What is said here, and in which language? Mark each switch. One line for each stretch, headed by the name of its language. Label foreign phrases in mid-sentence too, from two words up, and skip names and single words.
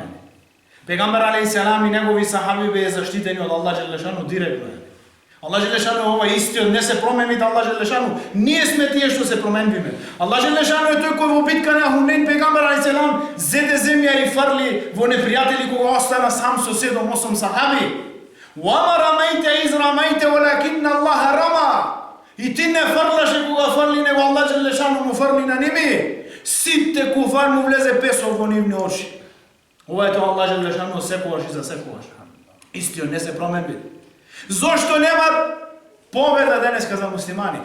Macedonian: Пегамбер
Arabic: عليه السلام
Macedonian: и негови сахаби беа заштитени од Аллах Джелешану директно. Аллах Джелешану е ова истиот, не се промените Аллах Джелешану. Ние сме тие што се променвиме. Аллах Джелешану е тој кој во битка на Хунейн пегамбер
Arabic: عليه السلام
Macedonian: зеде земја и фрли во непријатели кога остана сам со 7-8 сахаби.
Arabic: وما رميت إذ رميت ولكن الله رمى.
Macedonian: И ти не фрлаше кога фрли, него Аллах Джелешану му фрли на ними. Сите куфар му влезе песок во нивни очи. Ова е тоа Аллах Джелешану секогаш и за секогаш. Истиот не се променви. Зошто нема победа денеска за муслимани?